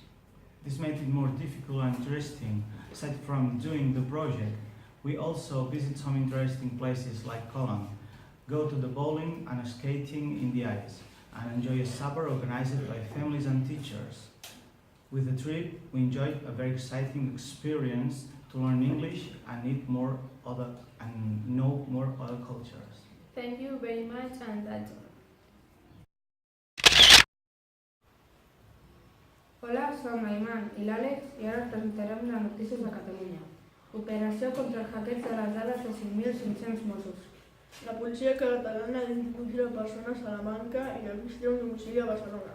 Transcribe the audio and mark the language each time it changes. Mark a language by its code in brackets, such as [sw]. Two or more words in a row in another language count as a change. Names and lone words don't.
[en] This made it more difficult and interesting. Aside from doing the project, we also visit some interesting places like Cologne, go to the bowling and skating in the ice, and enjoy a supper organized by families and teachers. With the trip, we enjoyed a very exciting experience to learn English and know more other cultures. Thank you very much, and that's all. [ca] Hola, som l'Aiman i l'Àlex i ara us presentarem les notícies de Catalunya. Operació contra el hackeig de les dades de 5.500 Mossos. La policia catalana ha detingut 0 persones a Salamanca i registra un domicili a Barcelona.